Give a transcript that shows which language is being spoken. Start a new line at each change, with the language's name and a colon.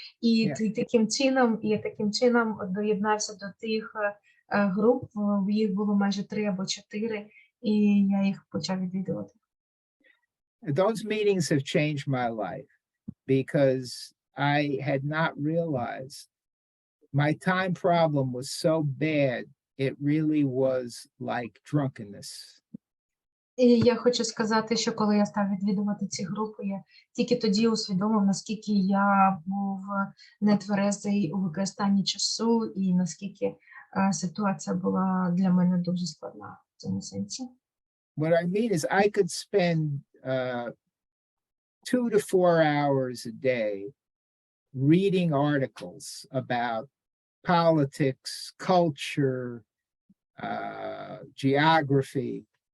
Ukrainian: І таким чином доєднався до тих груп, їх було майже 3 або 4, і я їх почав відвідувати.
English: Those meetings have changed my life because I had not realized my time problem was so bad, it really was like drunkenness.
Ukrainian: І я хочу сказати, що коли я став відвідувати ці групи, я тільки тоді усвідомив, наскільки я був нетверезий у використанні часу, і наскільки ситуація була для мене дуже складна в цьому сенсі.
English: What I mean is I could spend 2 to 4 hours a day reading articles about politics, culture, geography.